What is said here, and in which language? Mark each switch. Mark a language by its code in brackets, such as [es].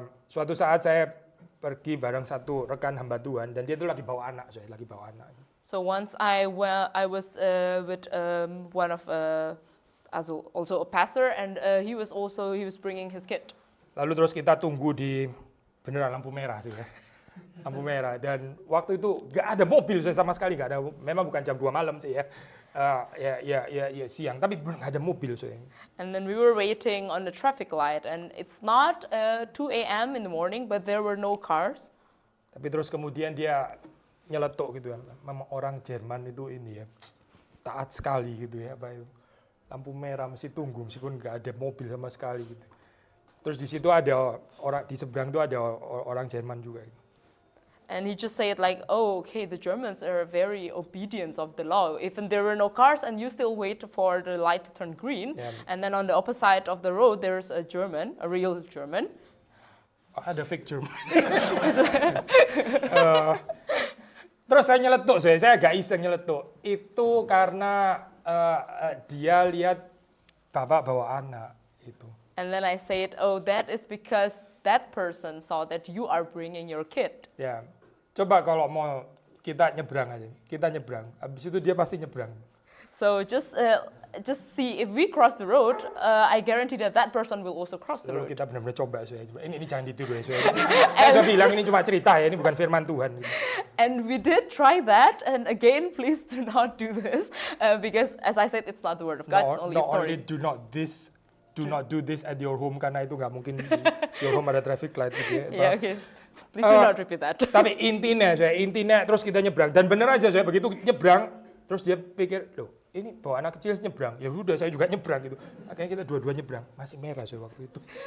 [id] Suatu saat saya pergi bareng satu rekan hamba Tuhan dan dia tuh lagi bawa anak, saya lagi bawa anak. [en] So once I was with one of also a pastor, and he was bringing his kid. [id] Lalu terus kita tunggu di beneran lampu merah sih ya. Lampu merah dan waktu itu nggak ada mobil saya sama sekali, nggak ada. Memang bukan jam 2 malam sih ya. Ya siang, tapi nggak ada mobil saya. [en] And then we were waiting on the traffic light, and it's not 2 a.m. in the morning, but there were no cars. [id] Tapi terus kemudian dia nyeletuk gitu ya. Memang orang Jerman itu ini ya taat sekali gitu ya. Lampu merah mesti tunggu meskipun nggak ada mobil sama sekali gitu. Terus di situ ada orang di seberang itu ada orang Jerman juga. Gitu. [en] And he just said like, oh, okay, the Germans are very obedient of the law. Even there were no cars and you still wait for the light to turn green. Yeah. And then on the opposite side of the road, there's a German, a real German. [id] Ada fake German. Terus saya nyeletuk, saya agak iseng nyeletuk. Itu karena dia lihat bapak bawa anak itu. [en] And then I said, oh, that is because that person saw that you are bringing your kid. [id] Ya, coba kalau mau kita nyebrang aja, kita nyebrang. Habis itu dia pasti nyebrang. [en] So just see if we cross the road, I guarantee that that person will also cross the [id] Lalu [en] road. [id] kita benar-benar coba saya. Ini jangan ditiru ya saya. Saya bilang ini cuma cerita ya, ini bukan firman Tuhan. [en] And we did try that, and again, please do not do this, because as I said, it's not the word of God, it's only a Not only story. do not do this at your home [id] karena itu nggak mungkin di [en] your home [id] ada [en] traffic light [id] gitu ya. [en] Yeah, okay. Please do not repeat that. [id] Tapi intinya terus kita nyebrang dan bener aja saya begitu nyebrang terus dia pikir loh ini bawa anak kecil nyebrang ya udah saya juga nyebrang gitu akhirnya kita dua-dua nyebrang masih merah saya waktu itu.